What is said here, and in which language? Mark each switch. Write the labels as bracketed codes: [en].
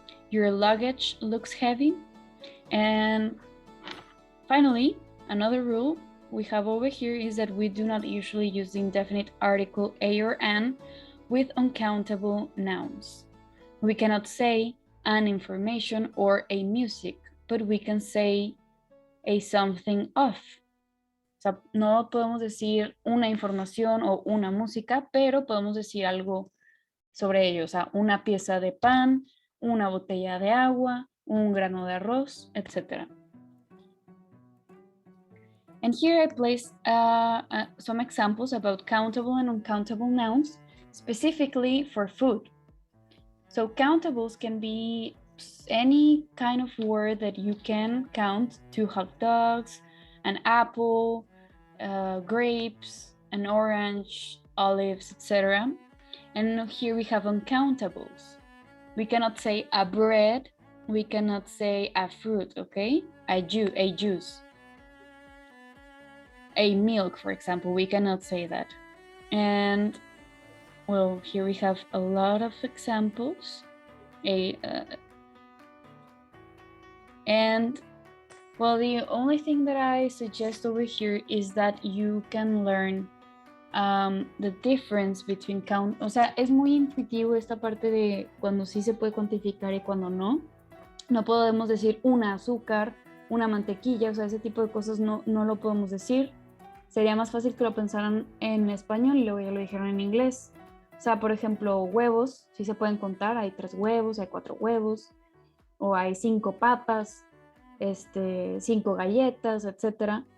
[en] Your luggage looks heavy. And finally, another rule we have over here is that we do not usually use the indefinite article a or an with uncountable nouns. We cannot say an information or a music, but we can say a something of. [es] O sea, no podemos decir una información o una música, pero podemos decir algo sobre ello. O sea, una pieza de pan, una botella de agua, un grano de arroz, etc. [en] And here I place some examples about countable and uncountable nouns, specifically for food. So countables can be any kind of word that you can count: 2 hot dogs, an apple, grapes, an orange, olives, etc. And here we have uncountables. We cannot say a bread, we cannot say a fruit, okay? A juice. A milk, for example, we cannot say that. And well, here we have a lot of examples. And well, the only thing that I suggest over here is that you can learn the difference between count. [es] O sea, es muy intuitivo esta parte de cuando sí se puede cuantificar y cuando no. No podemos decir una azúcar, una mantequilla, o sea, ese tipo de cosas no lo podemos decir. Sería más fácil que lo pensaran en español y luego ya lo dijeron en inglés. O sea, por ejemplo, huevos, sí se pueden contar, hay 3 huevos, hay 4 huevos, o hay 5 papas, 5 galletas, etcétera.